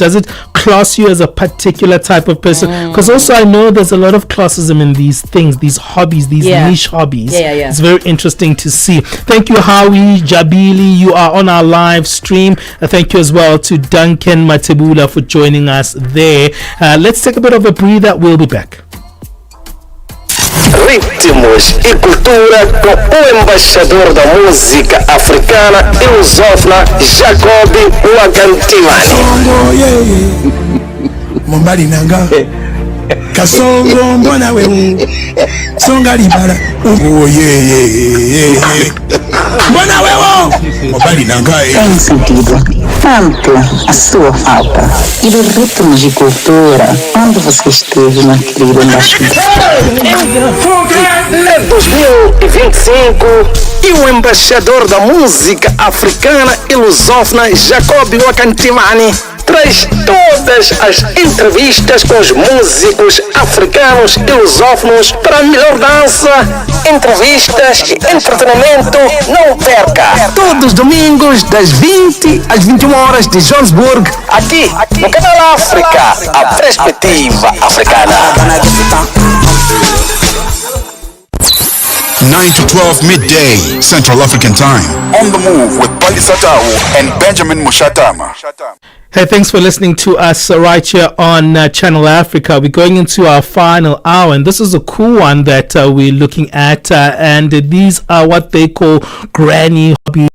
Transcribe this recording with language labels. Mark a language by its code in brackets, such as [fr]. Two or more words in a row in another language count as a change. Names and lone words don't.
[en] Does it class you as a particular type of person? Because also I know there's a lot of classism in these things, these hobbies, these niche hobbies. Yeah. It's very interesting to see. Thank you, Howie Jabili. You are on our live stream. Thank you as well to Duncan Matebula for joining us there. Let's take a bit of a breather. We'll be back. [pt] Ritmos e cultura com o embaixador da música africana e lusófona Jacob Wagantimani. [ln] Mombali nanga kasongo mbona wewe songa libala mbona wewe mombali nanga [pt] tem sentido tanto a sua falta e dos ritmos de cultura quando você esteve na querida Em 2025 e o embaixador da música africana e lusófona Jacob Wagantimani traz todas as entrevistas com os músicos africanos e lusófonos para a melhor dança, entrevistas e entretenimento. Não perca! Todos os domingos, das 20 às 21 horas de Johannesburg, aqui no Canal África, a perspectiva africana. [en] 9 to 12 midday, Central African Time. On the move with Palesa and Benjamin Mushatama. Hey, thanks for listening to us right here on Channel Africa. We're going into our final hour, and this is a cool one that we're looking at, and these are what they call granny hobbies.